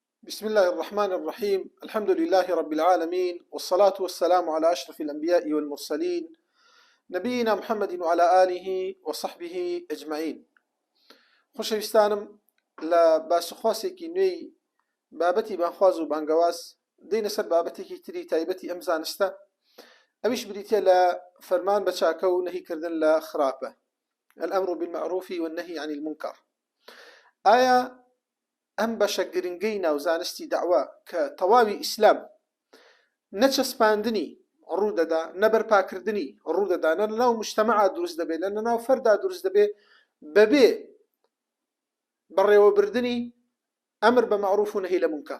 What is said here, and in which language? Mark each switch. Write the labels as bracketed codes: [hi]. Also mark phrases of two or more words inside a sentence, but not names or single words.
[ar] بسم الله الرحمن الرحيم. الحمد لله رب العالمين، والصلاة والسلام على أشرف الأنبياء والمرسلين نبينا محمد وعلى آله وصحبه أجمعين. [ckb] خۆشەویستانم لە باسوخواسێکی نوێی بابەتی بانخواز و بانگەواز دێنە سەر بابەتێکی تری تایبەتی ئەم زانستە، ئەویش بریتە لە فەرمان بە چاکە و نەهیکردن لە خراپە، [ar] الأمر بالمعروف والنهي عن المنكر. [ckb] ئایا ئەم بەشە گرنگەی ناوزانستی داوا کە تەواوی ئیسلام نەچەسپاندنی ڕوودەدا، نەبەرپاکردنی ڕوودەدا، نە لەناو مجتەمەعا دروست دەبێت، لە لەناو فەردا دروست دەبێت بەبێ بەڕێوەبردنی ئەمر بە معروف و نەهی لە منکەر.